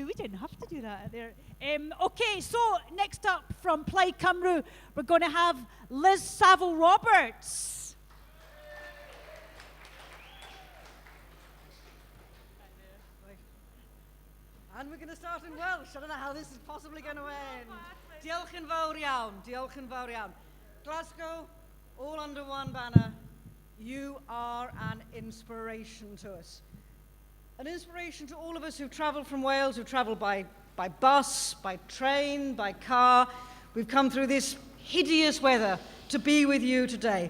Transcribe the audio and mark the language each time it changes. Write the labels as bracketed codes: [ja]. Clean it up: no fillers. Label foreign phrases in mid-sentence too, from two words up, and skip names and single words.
[en] We didn't have to do that there. Okay, so next up from Plaid Cymru, we're going to have Liz Saville-Roberts. And we're going to start in Welsh. I don't know how this is possibly going to end. [cy] Diolch yn fawr iawn. Diolch yn fawr iawn. [en] Glasgow, all under one banner. You are an inspiration to us. An inspiration to all of us who've travelled from Wales, who've travelled by bus, by train, by car. We've come through this hideous weather to be with you today.